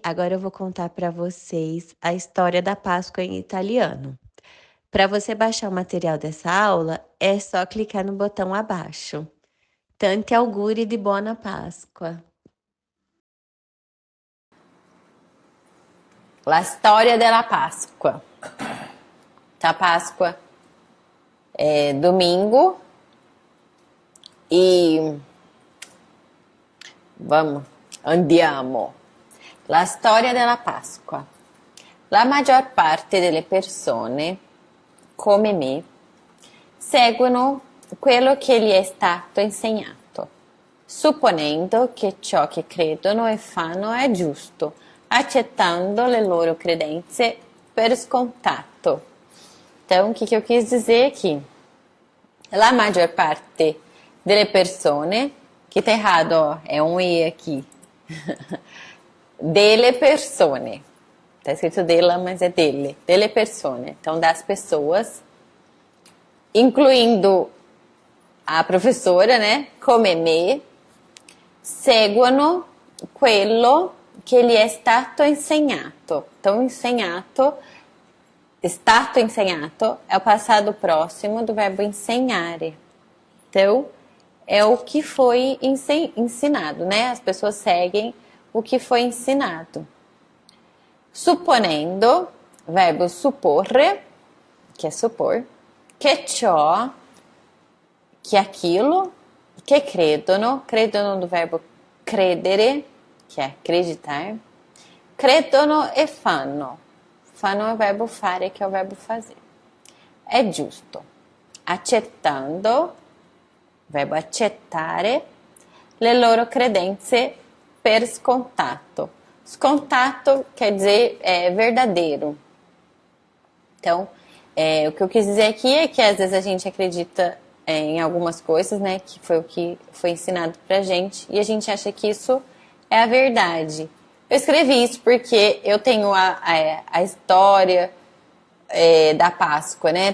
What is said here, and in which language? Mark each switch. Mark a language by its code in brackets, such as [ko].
[pt] Agora eu vou contar para vocês a história da Páscoa em italiano. Para você baixar o material dessa aula, é só clicar no botão abaixo. [it] Tanti auguri di buona Páscoa! La storia della Pasqua. [pt] A Páscoa é domingo e andiamo. [it] La storia della Pasqua. La maggior parte delle persone, come me, seguono quello che gli è stato insegnato, supponendo che ciò che credono e fanno è giusto, accettando le loro credenze per scontato. [pt] Então, o que eu quis dizer aqui? [it] La maggior parte delle persone, [pt] que tá errado, ó, é um E aqui. [it] Delle persone. [pt] Tá escrito dela, mas é dele. Delle persone. Então, das pessoas, incluindo a professora, né? [it] Come me, seguono quello che gli è stato insegnato. [pt] Então, [it] stato insegnato [pt] é o passado próximo do verbo insegnare. Então, é o que foi ensinado, né? As pessoas seguem o que foi ensinado. Supponendo, verbo supporre, que é supor, [it] che ciò, [pt] que aquilo, [it] che credono [pt] do verbo credere, que é acreditar, [it] credono e fanno. [pt] Fanno é o verbo fare, que é o verbo fazer. [it] É giusto. Accettando, verbo accettare, le loro credenze per scontato. [pt] Scontato quer dizer verdadeiro. Então, o que eu quis dizer aqui é que às vezes a gente acredita em algumas coisas, né? Que foi o que foi ensinado pra gente. E a gente acha que isso é a verdade. Eu escrevi isso porque eu tenho a história da Páscoa, né?